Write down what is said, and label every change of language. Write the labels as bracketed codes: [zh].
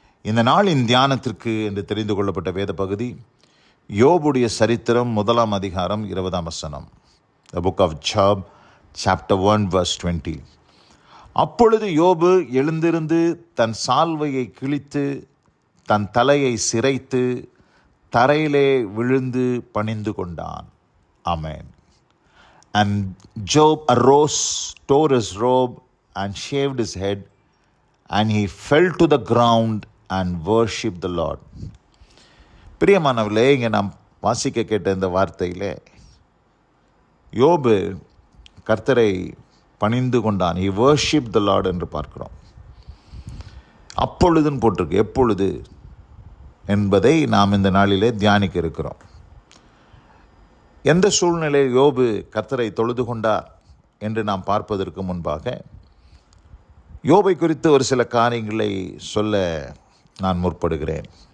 [ta] இந்த நாளின் தியானத்திற்கு என்று தெரிந்து கொள்ளப்பட்ட வேத பகுதி யோபுடைய சரித்திரம் 1 அதிகாரம் 20 வசனம். [en] The book of Job, chapter 1, verse 20. [ta] அப்பொழுது யோபு எழுந்திருந்து தன் சால்வையை கிழித்து தன் தலையை சிரைத்து தரையிலே விழுந்து பணிந்து கொண்டான். ஆமென். [en] And Job arose, tore his robe, and shaved his head, and he fell to the ground and worshipped the Lord. [ta] பிரியமானவர்களே, இங்கே நாம் வாசிக்க கேட்ட இந்த வார்த்தையிலே யோபு கர்த்தரை பணிந்து கொண்டான். [en] He worshipped the Lord [ta] என்று பார்க்கிறோம். அப்பொழுதுன்னு போட்டிருக்கு, எப்பொழுது என்பதை நாம் இந்த நாளிலே தியானிக்க இருக்கிறோம். எந்த சூழ்நிலையில் யோபு கர்த்தரை தொழுது கொண்டார் என்று நாம் பார்ப்பதற்கு முன்பாக யோபை குறித்து ஒரு சில காரியங்களை சொல்ல நான் முற்படுகிறேன்.